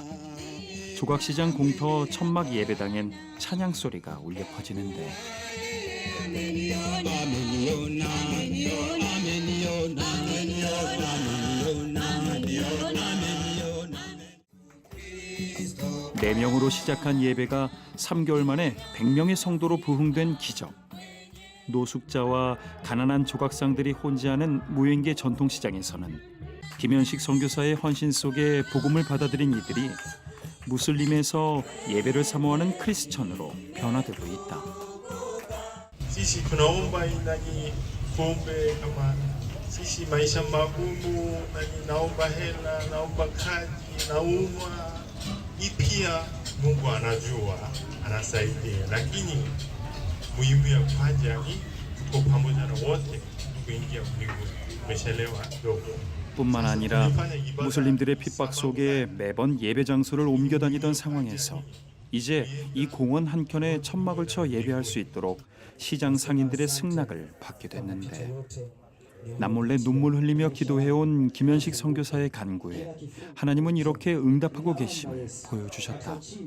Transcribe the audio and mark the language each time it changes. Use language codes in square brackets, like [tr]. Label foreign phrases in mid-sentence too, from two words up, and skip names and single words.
[ko] 조각시장 공터 천막 예배당엔 찬양 소리가 울려 퍼지는데 네 명으로 시작한 예배가 3개월 만에 100명의 성도로 부흥된 기적. 노숙자와 가난한 조각상들이 혼재하는 무행계 전통시장에서는 김현식 선교사의 헌신 속에 복음을 받아들인 이들이 무슬림에서 예배를 사모하는 크리스천으로 변화되고 있다. [sw] Sisi tunaomba nani pombe kama sisi maisha magumu, nani naomba hela, naomba kazi, naumwa. Hii pia Mungu anajua, anasaidia, lakini muhimu ya kwanza ni tuko pamoja na wote kuingia mbinguni. Umeshelewa ndogo. [ko] 뿐만 아니라 무슬림들의 핍박 속에 매번 예배 장소를 옮겨 다니던 상황에서 이제 이 공원 한켠에 천막을 쳐 예배할 수 있도록 시장 상인들의 승낙을 받게 됐는데 남몰래 눈물 흘리며 기도해온 김현식 선교사의 간구에 하나님은 이렇게 응답하고 계심을 보여주셨다.